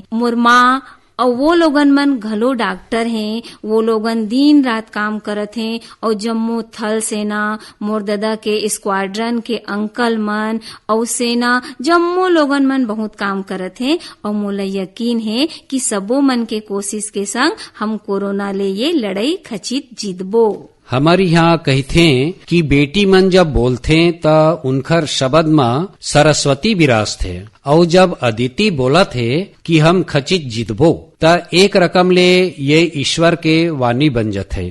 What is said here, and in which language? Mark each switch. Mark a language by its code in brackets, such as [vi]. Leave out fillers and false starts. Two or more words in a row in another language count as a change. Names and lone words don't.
[hne] मोर माँ और वो लोगन मन घलो डॉक्टर हैं, वो लोगन दिन रात काम करत हैं और जम्मू थल सेना, मोर दादा के स्क्वाड्रन के अंकल मन और सेना जम्मू लोगन मन बहुत काम करत हैं और मोला यकीन है कि सबो मन के कोशिश के संग हम कोरोना ले ये लड़ाई खचित जीतबो। हमारे यहाँ कहते कि बेटी मन जब बोलते त उनकर शब्द में सरस्वती विराज थे और जब अदिति बोला थे कि हम खचित जीतबो त एक रकम ले ये ईश्वर के वाणी बन जाते।